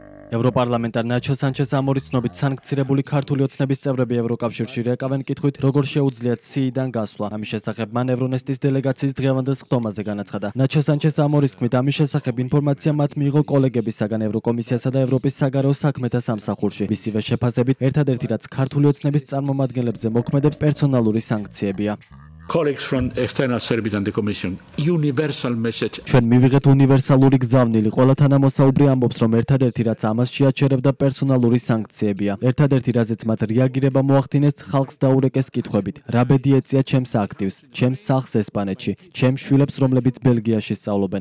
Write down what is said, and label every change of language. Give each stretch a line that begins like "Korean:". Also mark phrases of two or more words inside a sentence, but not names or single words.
Georgian: ევროპარლამენტარ ნაჩო სანჩეს ამორის ცნობით სანქცირებული ქართული ოცნების წევრები ევროკავშირში რეკავენ კითხვით, როგორ შეუძლიათ სიიდან გასვლა. ამის შესახებ მან ევრონესტის დელეგაციის დღევანდელ ხტომაზე განაცხადა. ნაჩო სანჩეს ამორის თქმით, ამის შესახებ ინფორმაცია მათ მიიღო კოლეგებისაგან ევროკომისიასა და ევროპის საგარეო საქმეთა სამსახურში. მისივე შეფასებით, ერთადერთი რაც ქართული ოცნების წარმომადგენლებზე მოქმედებს პერსონალური სანქციებია.
English: Colleagues from External Service and the Commission, universal message.
Georgian: ჩვენ მივიღეთ უნივერსალური გზავნილი. ყველა თანამოსაუბრი ამბობს, რომ ერთადერთი რაც ამას შეაჩერებდა პერსონალური სანქციებია. ერთადერთი რაზეც მათ რეაგირება მოახდინეს, ხალხს დაურეკეს კითხვებით. რა ბედი ეწია ჩემს აქტივს, ჩემს სახლს ესპანეთში, ჩემს შვილებს, რომლებიც ბელგიაში სწავლობენ.